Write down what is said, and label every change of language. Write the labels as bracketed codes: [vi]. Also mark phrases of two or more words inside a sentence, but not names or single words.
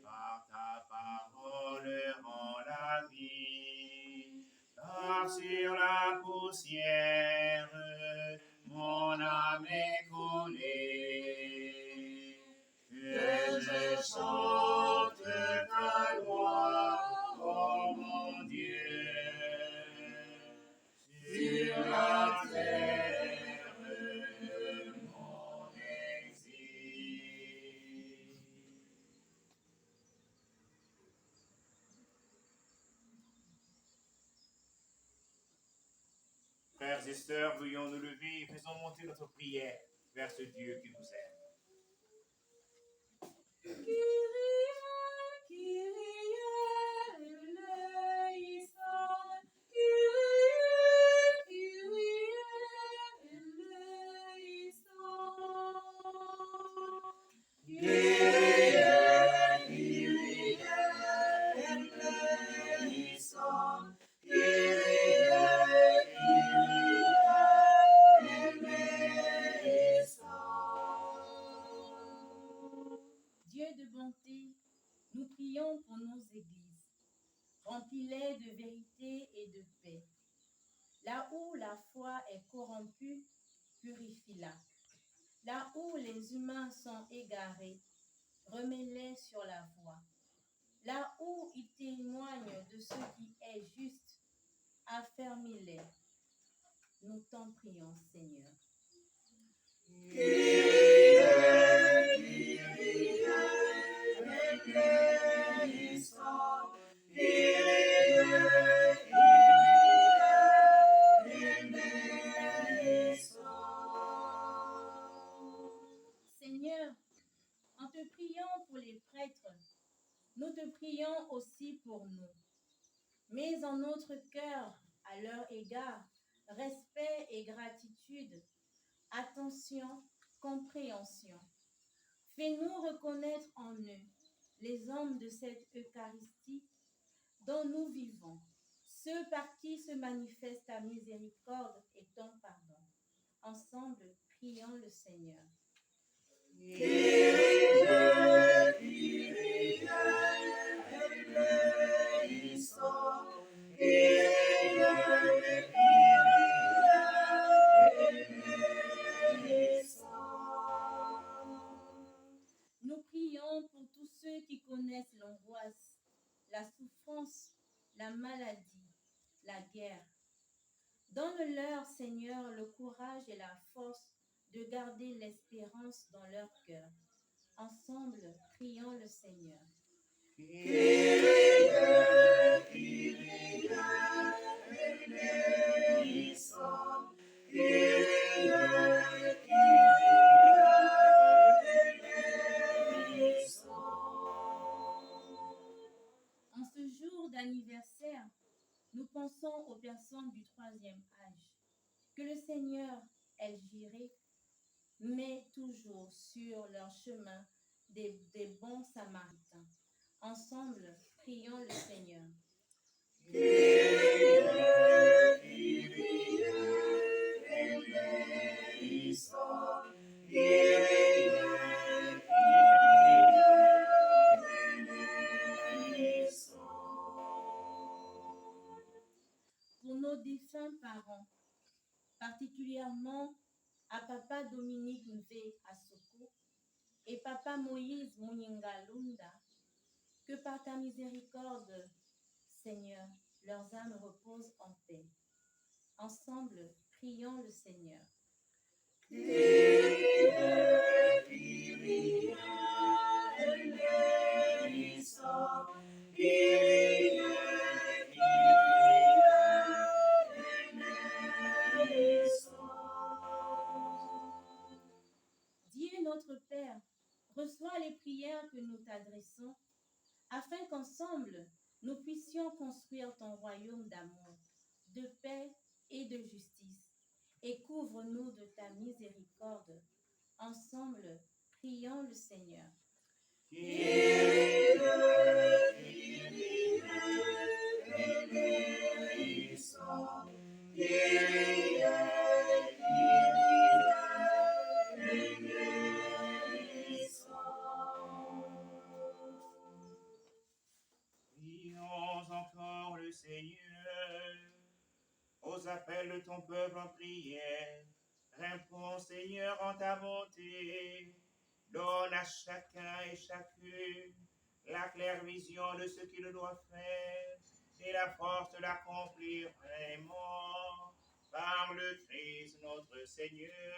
[fr] Par ta parole rend la vie, car sur la poussière, mon âme est donné, que je chante ta gloire, oh mon Dieu, sur la terre de mon exil. Frères et sœurs, veuillons nous lever et faisons monter notre prière vers ce Dieu qui nous aime. [el] Κύριε, Κύριε ελέησον, Κύριε, Κύριε ελέησον. Κύριε, Κύριε ελέησον, Κύριε, [fr] Dieu de bonté, nous prions pour nos églises. Remplis-les de vérité et de paix. Là où la foi est corrompue, purifie-la. Là où les humains sont égarés, remets-les sur la voie. Là où ils témoignent de ce qui est juste, affermis-les. Nous t'en prions, Seigneur. [el] Κύριε, Κύριε ελέησον, Κύριε ελέησον. [fr] Seigneur, en te priant pour les prêtres, nous te prions aussi pour nous. Mets en notre cœur, à leur égard, respect et gratitude, attention, compréhension. Fais-nous reconnaître en eux les hommes de cette Eucharistie dont nous vivons, ceux par qui se manifeste ta miséricorde et ton pardon. Ensemble, prions le Seigneur. [el] Κύριε, Κύριε ελέησον, Κύριε ελέησον. [fr] Nous prions pour tous ceux qui connaissent l'angoisse, la souffrance, la maladie, la guerre. Donne-leur, Seigneur, le courage et la force de garder l'espérance dans leur cœur. Ensemble, prions le Seigneur. [el] Κύριε, Κύριε ελέησον, Κύριε ελέησον. [fr] En ce jour d'anniversaire, nous pensons aux personnes du troisième âge. Que le Seigneur, El Jireh, met toujours sur leur chemin des bons samaritains. Ensemble, prions le Seigneur. [el] Κύριε, Κύριε ελέησον, Κύριε ελέησον. [fr] Pour nos défunts parents, particulièrement à Papa Dominique Mve Asoko et Papa Moïse Mouningalunda, que par ta miséricorde, Seigneur, leurs âmes reposent en paix. Ensemble, prions le Seigneur. [el] Κύριε, Κύριε ελέησον, Κύριε ελέησον. [fr] Dieu notre Père, reçois les prières que nous t'adressons, afin qu'ensemble, nous puissions construire ton royaume d'amour, de paix et de justice, et couvre-nous de ta miséricorde. Ensemble, prions le Seigneur. [el] Κύριε, Κύριε ελέησον, Κύριε ελέησον. [fr] Prions encore le Seigneur aux appels de ton peuple en prière. Réponds, Seigneur, en ta bonté. Donne à chacun et chacune la claire vision de ce qu'il doit faire et la force de l'accomplir vraiment par le Christ notre Seigneur.